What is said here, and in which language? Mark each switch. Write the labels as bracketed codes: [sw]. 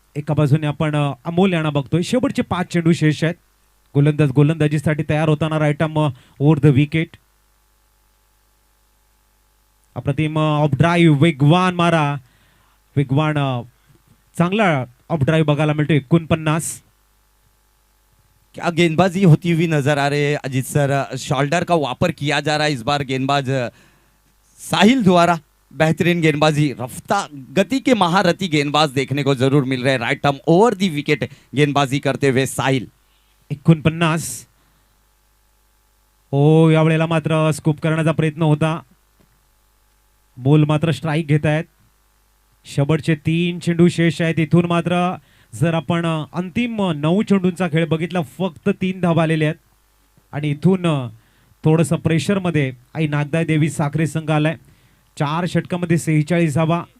[mr] एका बाजूने आपण अमोल यांना बघतोय, शेवटचे 5 चेंडू शेष आहेत। गोलंदाजीसाठी तयार होताना right arm over the wicket. अप्रतिम ऑफ ड्राईव्ह, वेगवान मारा, वेगवान चांगला ऑफ ड्राईव्ह बघायला मिळतो। 49। [hi] क्या गेंदबाजी होती हुई नजर आ रही है अजीत सर, शोल्डर का वापर किया जा रहा है इस बार गेंदबाज साहिल द्वारा। बेहतरीन गेंदबाजी, रफ्ता गति के महारथी गेंदबाज देखने को जरूर मिल रहे हैं। Right arm over the wicket गेंदबाजी करते हुए साहिल। 49। [mr] हो, यावेळेला मात्र स्कूप करण्याचा प्रयत्न होता, बॉल मात्र स्ट्राइक घेत आहेत। शेवटचे 3 चेंडू शेष आहेत। इथून मात्र जर आपण अंतिम 9 चेंडूंचा खेळ बघितला, फक्त 3 धावा आलेले आहेत आणि इथून थोडंसं प्रेशरमध्ये आई नागदाई देवी साखरे संघ आलाय। 4 षटकामध्ये 46 धावा,